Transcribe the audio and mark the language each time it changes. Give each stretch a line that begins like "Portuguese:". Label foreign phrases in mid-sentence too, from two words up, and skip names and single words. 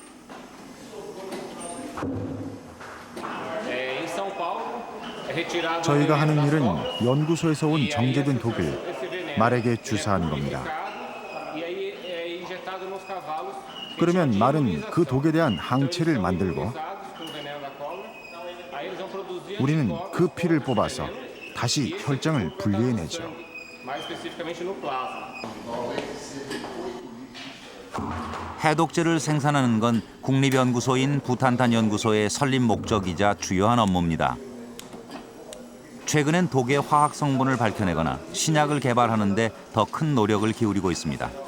Korean: 저희가 하는 일은 연구소에서 온 정제된 독을 말에게 주사하는 겁니다. 그러면 말은 그 독에 대한 항체를 만들고 우리는 그 피를 뽑아서 다시 혈장을 분리해내죠.
Portuguese: mais especificamente no plasma.
Korean: 해독제를 생산하는 건 국립연구소인 부탄탄연구소의 설립 목적이자 주요한 업무입니다. 최근엔 독의 화학 성분을 밝혀내거나 신약을 개발하는 데 더 큰 노력을 기울이고 있습니다.